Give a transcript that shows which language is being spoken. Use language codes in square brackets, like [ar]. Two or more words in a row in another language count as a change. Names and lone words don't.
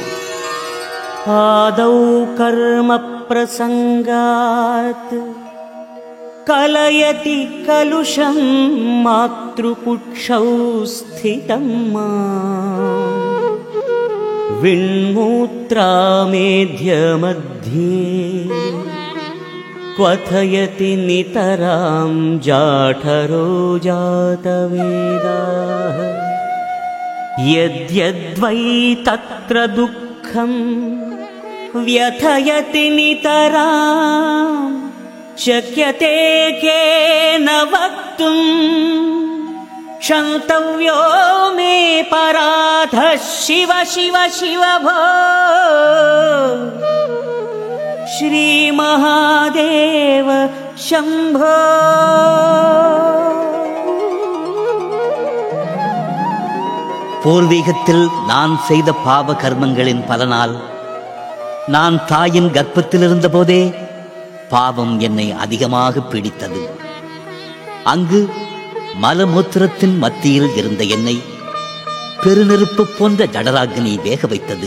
[sa] आदौ कर्म प्रसङ्गात् कलयति कलुषं मातृपुट्सौ स्थितम् விண்மூத்ராமேத்யமத்யே क्वथयति नितरां जाठरो जातवेदाः यद्यद्वै तत्र दुःखं व्यथयति नितरां शक्यते केन वक्तुं क्षन्तव्यो मे पराधः शिव शिव शिव भो श्री महादेव शंभो. [ta] பூர்வீகத்தில் நான் செய்த பாவ கர்மங்களின் பலனால் நான் தாயின் கர்ப்பத்தில் இருந்த போதே பாவம் என்னை அதிகமாக பீடித்தது. அங்கு மலமூத்திரத்தின் மத்தியில் இருந்த என்னை பெருநெருப்பு போன்ற ஜடராக்னி வேக வைத்தது.